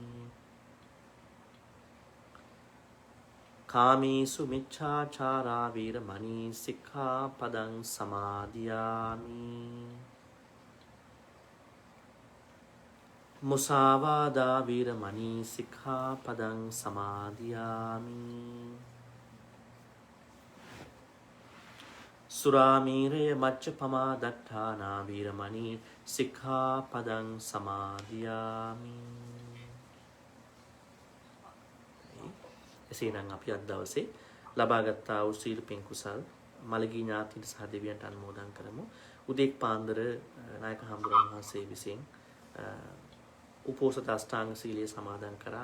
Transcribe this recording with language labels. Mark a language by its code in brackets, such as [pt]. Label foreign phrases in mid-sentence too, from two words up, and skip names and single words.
[pi] කාමීසු මිච්ඡාචාරා වීරමණී සික්ඛාපදං සමාදියාමි මුසාවාදා වීරමණී සික්ඛාපදං සමාදියාමි. සුරාමීරය මච්චපමා දට්ඨානා වීරමණී සික්ඛාපදං සමාදියාමි. [si] එසේනම් අපි අද දවසේ ලබාගත් වූ සීල පින් කුසල් මළගී ඥාතීන් සහ දෙවියන්ට අනුමෝදන් කරමු. උදේක් පාන්දර නායක හඳුරන් වහන්සේ විසින් උපෝසත අෂ්ටාංග සීලය සමාදන් කරා.